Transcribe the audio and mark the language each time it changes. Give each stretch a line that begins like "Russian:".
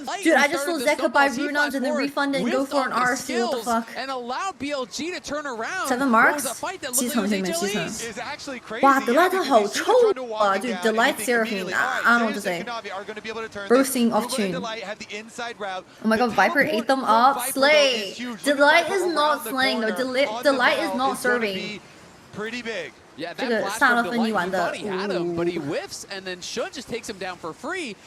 English: Dude, I just saw Zeka buy Runons and then refund and go for an RC. What the fuck? 7 marks?
Chinese: 7层。哇 ，Delight 好臭啊！就
English: Delight Seraphine, I don't know what to say. Bursting off tune. Oh my god, Viper ate them up. Slay. Delight is not slaying though. Delight is not serving. Pretty big. Yeah, that blast from Delight, thought he had him, but he whiffs, and then Shun just takes him down for free.